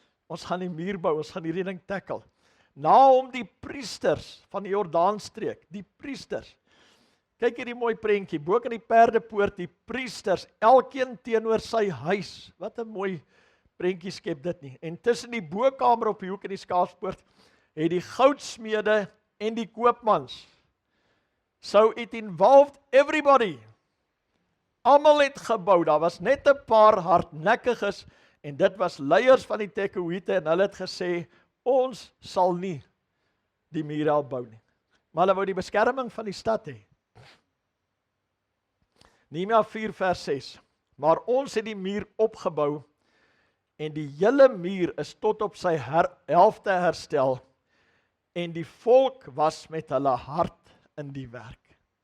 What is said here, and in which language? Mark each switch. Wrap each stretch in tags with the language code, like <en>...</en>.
<af>Ons gaan die muur bou, ons gaan hierdie ding tackle. Na hom die priesters van die Jordaanstreek, die priesters. Kyk hierdie mooi prentjie, bo in die perdepoort, die priesters, elkeen teenoor sy huis. Wat 'n mooi prentjie skep dit nie. En tussen die bokamer op die hoek in die skaapspoort, het die goudsmede en die koopmans.</af> <en>So it involved everybody.</en> <af>Almal het gebou, daar was net 'n paar hardnekkiges, en dit was leiers van die Tekoïte, en hulle het gesê, ons sal nie die muur bou nie. Maar hulle wou die beskerming van die stad hê. Nehemia 4 vers 6. Maar ons het die muur opgebou en die hele muur is tot op sy helfte herstel en die volk was met hulle hart in die werk.</af>